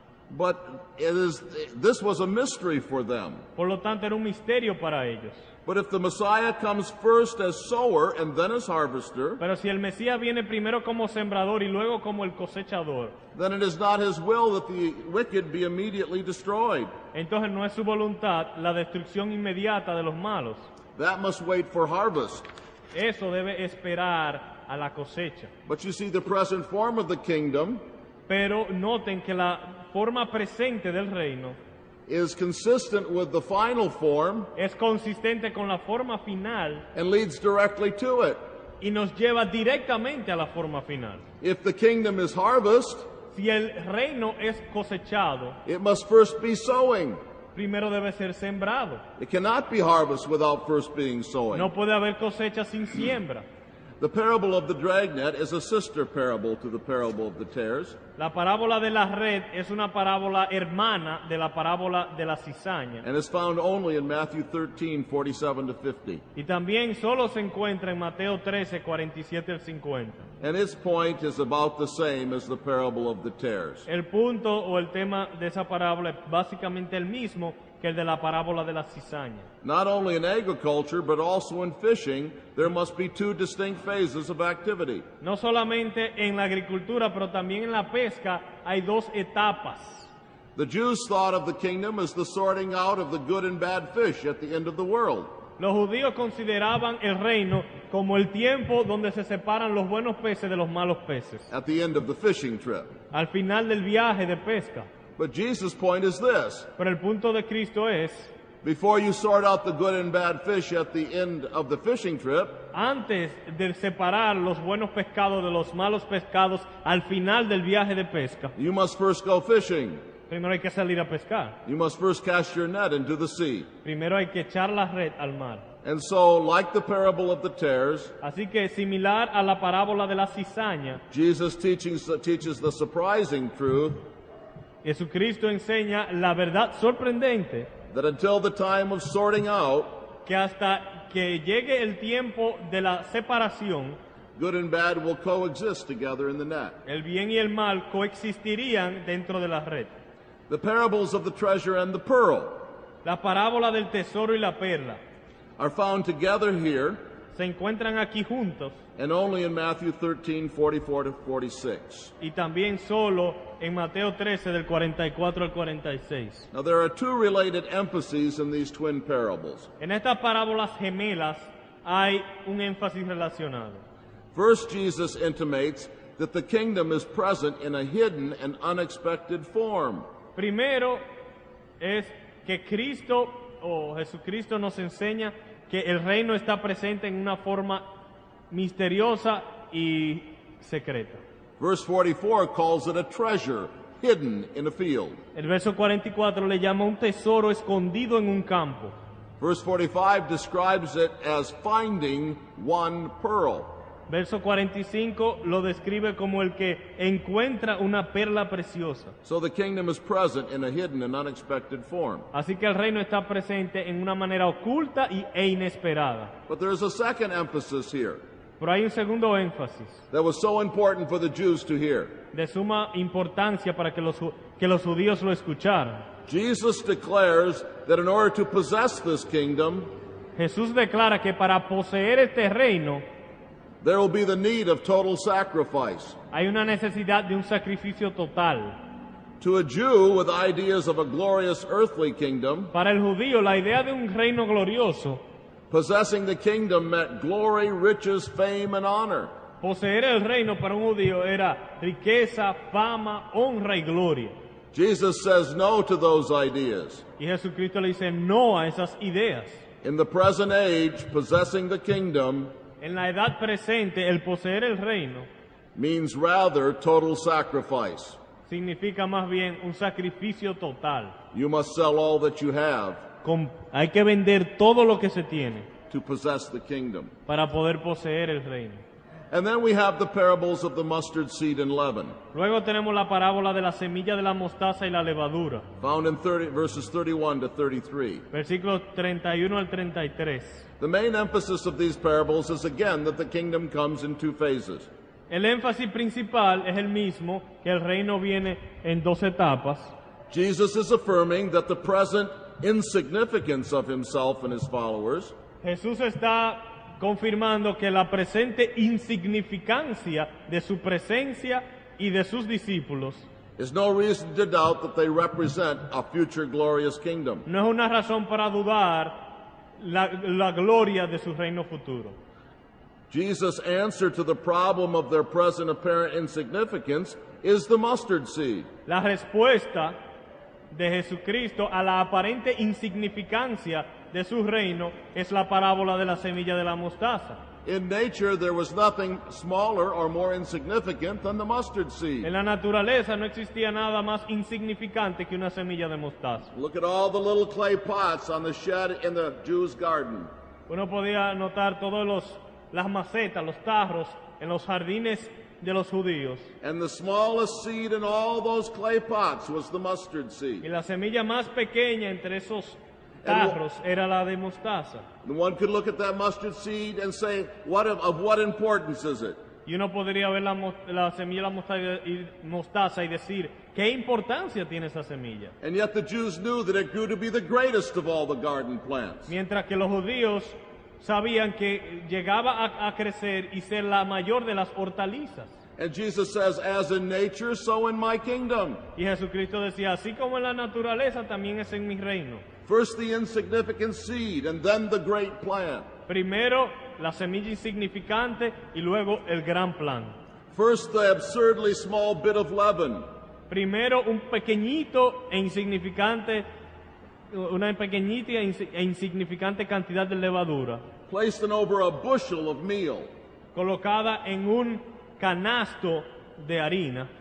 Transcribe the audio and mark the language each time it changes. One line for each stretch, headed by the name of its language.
English: But this was a mystery for them.
Spanish: Por lo tanto, era un misterio para ellos.
English: But if the Messiah comes first as sower and then as harvester,
Spanish: Pero si el Mesías viene primero como sembrador y luego como el cosechador,
English: then it is not his will that the wicked be immediately destroyed.
Spanish: entonces no es su voluntad la destrucción inmediata de los malos.
English: That must wait for harvest.
Spanish: Eso debe esperar a la cosecha.
English: But you see, the present form of the kingdom
Spanish: Pero noten que la forma presente del reino
English: is consistent with the final form
Spanish: es consistente con la forma final
English: and leads directly to it.
Spanish: y nos lleva directamente a la forma final.
English: If the kingdom is harvest,
Spanish: Si el reino es cosechado,
English: it must first be sowing.
Spanish: primero debe ser sembrado.
English: It cannot be harvest without first being sowing.
Spanish: No puede haber cosecha sin siembra.
English: The parable of the dragnet is a sister parable to the parable of the tares.
Spanish: La parábola de la red es una parábola hermana de la parábola de la cizaña.
English: And is found only in Matthew 13:47 to 50.
Spanish: Y también solo se encuentra en Mateo 13, 47 al 50.
English: And its point is about the same as the parable of the tares.
Spanish: El punto o el tema de esa parábola es básicamente el mismo que el de la parábola de la cizaña.
English: Not only in agriculture, but also in fishing, there must be two distinct phases of activity.
Spanish: No solamente en la agricultura, pero también en la pesca hay dos etapas.
English: The Jews thought of the kingdom as the sorting out of the good and bad fish at the end of the world.
Spanish: Los judíos consideraban el reino como el tiempo donde se separan los buenos peces de los malos peces,
English: At the end of the fishing trip.
Spanish: al final del viaje de pesca.
English: But Jesus' point is this:
Spanish: Pero el punto de Cristo es,
English: before you sort out the good and bad fish at the end of the fishing trip,
Spanish: antes de separar los buenos pescados de los malos pescados al final del viaje de pesca,
English: you must first go fishing.
Spanish: primero hay que salir a pescar.
English: You must first cast your net into the sea.
Spanish: Primero hay que echar la red al mar.
English: And so, like the parable of the tares,
Spanish: Así que similar a la parábola de la cizaña,
English: Jesus teaches the surprising truth
Spanish: Jesucristo enseña la verdad sorprendente
English: that until the time of sorting out,
Spanish: que hasta que llegue el tiempo de la separación,
English: good and bad will coexist together in the net.
Spanish: el bien y el mal coexistirían dentro de la red.
English: The parables of the treasure and the pearl
Spanish: La parábola del tesoro y la perla
English: are found together here
Spanish: se encuentran aquí juntos
English: and only in Matthew 13:44 to 46.
Spanish: y también solo en Mateo 13 del 44 al 46.
English: Now, there are two related emphases in these twin parables.
Spanish: En estas parábolas gemelas hay un énfasis relacionado.
English: First, Jesus intimates that the kingdom is present in a hidden and unexpected form.
Spanish: Primero es que Cristo o Jesucristo nos enseña que el reino está presente en una forma misteriosa y secreta.
English: Verse 44 calls it a treasure hidden in a field.
Spanish: El verso 44 le llama un tesoro escondido en un campo.
English: Verse 45 describes it as finding one pearl.
Spanish: Verso 45 lo describe como el que encuentra una perla preciosa.
English: So the kingdom is present in a hidden and unexpected form.
Spanish: Así que el reino está presente en una manera oculta e inesperada.
English: But there is a second emphasis here
Spanish: Pero hay un segundo énfasis
English: that was so important for the Jews to hear.
Spanish: de suma importancia para que los judíos lo escucharan.
English: Jesus declares that in order to possess this kingdom,
Spanish: Jesús declara que para poseer este reino
English: there will be the need of total sacrifice.
Spanish: hay una necesidad de un sacrificio total.
English: To a Jew with ideas of a glorious earthly kingdom,
Spanish: Para el judío, la idea de un reino glorioso,
English: possessing the kingdom meant glory, riches, fame, and honor.
Spanish: Poseer el reino para un judío era riqueza, fama, honra y gloria.
English: Jesus says no to those ideas.
Spanish: Y Jesucristo le dice no a esas ideas.
English: In the present age, possessing the kingdom
Spanish: En la edad presente, el poseer el reino
English: means rather total sacrifice.
Spanish: significa más bien un sacrificio total.
English: You must sell all that you have
Spanish: Hay que vender todo lo que se tiene
English: to possess the kingdom.
Spanish: para poder poseer el reino.
English: And then we have the parables of the mustard seed and leaven,
Spanish: Luego tenemos la parábola de la semilla de la mostaza y la levadura,
English: found in verses 31 to 33.
Spanish: versículos 31 al 33.
English: The main emphasis of these parables is again that the kingdom comes in two phases.
Spanish: El énfasis principal es el mismo, que el reino viene en dos etapas.
English: Jesus is affirming that the present insignificance of himself and his followers
Spanish: Jesús está confirmando que la presente insignificancia de su presencia y de sus discípulos
English: is no reason to doubt that they represent a future glorious kingdom.
Spanish: no es una razón para dudar la gloria de su reino futuro.
English: Jesus' answer to the problem of their present apparent insignificance is the mustard seed.
Spanish: La respuesta de Jesucristo a la aparente insignificancia de su reino es la parábola de la semilla de la mostaza.
English: In nature, there was nothing smaller or more insignificant than the mustard seed.
Spanish: En la naturaleza no existía nada más insignificante que una semilla de mostaza.
English: Look at all the little clay pots on the shed in the Jew's garden.
Spanish: Uno podía notar todas las macetas, los tarros en los jardines de los judíos.
English: And the smallest seed in all those clay pots was the mustard
Spanish: Y
English: seed.
Spanish: la semilla más pequeña entre esos tarros era la de mostaza.
English: And one could look at that mustard seed and say, of what importance is it?
Spanish: Y uno podría ver la semilla de la mostaza y decir, ¿qué importancia tiene esa semilla?
English: And yet the Jews knew that it grew to be the greatest of all the garden plants.
Spanish: Mientras que los judíos sabían que llegaba a crecer y ser la mayor de las hortalizas.
English: And Jesus says, as in nature, so in my kingdom.
Spanish: Y Jesucristo decía, así como en la naturaleza, también es en mi reino.
English: First the insignificant seed, and then the great plant.
Spanish: Primero la semilla insignificante y luego el gran plan.
English: First the absurdly small bit of leaven,
Spanish: Primero un pequeñito e insignificante, una pequeñita e insignificante cantidad de levadura,
English: placed in over a bushel of meal.
Spanish: colocada en un canasto de harina,